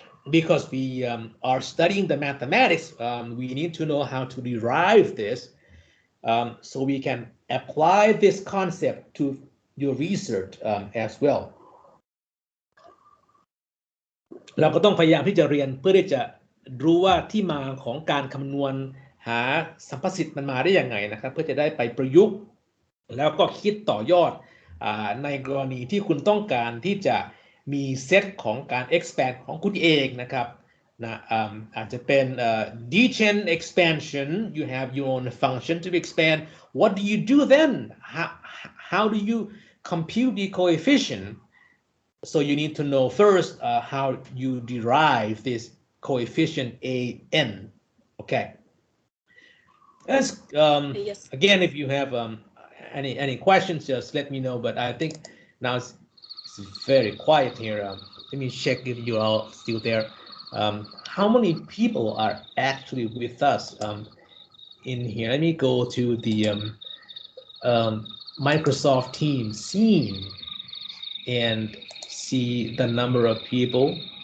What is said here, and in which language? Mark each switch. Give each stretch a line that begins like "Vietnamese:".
English: Because we are studying the mathematics, we need to know how to derive this so we can apply this concept to your research as well.
Thai: เราก็ต้องพยายามที่จะเรียนเพื่อที่จะรู้ว่าที่มาของการคำนวณหาสัมประสิทธิ์มันมาได้ยังไงนะครับเพื่อจะได้ไปประยุกต์แล้วก็คิดต่อยอด ในกรณีที่คุณต้องการที่จะมีเซตของการ expand ของคุณเองนะครับอาจจะเป็น Legendre expansion
English: you have your own function to expand what do you do then how do you compute the coefficient so you need to know first how you derive this coefficient an okay yes. Again if you have any questions just let me know but I think now it's very quiet here let me check if you are still there how many people are actually with us in here let me go to the Microsoft Teams scene and see the number of people.